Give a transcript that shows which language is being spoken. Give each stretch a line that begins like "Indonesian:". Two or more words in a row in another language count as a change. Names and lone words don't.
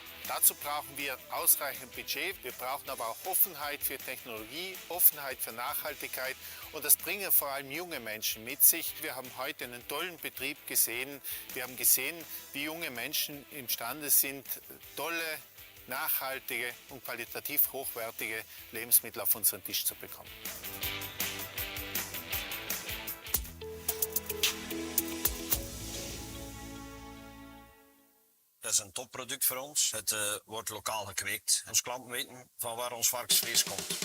German: Dazu brauchen wir ausreichend Budget, wir brauchen aber auch Offenheit für Technologie, Offenheit für Nachhaltigkeit und das bringen vor allem junge Menschen mit sich. Wir haben heute einen tollen Betrieb gesehen. Wir haben gesehen, wie junge Menschen imstande sind, tolle, nachhaltige und qualitativ hochwertige Lebensmittel auf unseren Tisch zu bekommen.
Dutch: Dat is een topproduct voor ons. Het wordt lokaal gekweekt. Onze klanten weten van waar ons varkensvlees komt.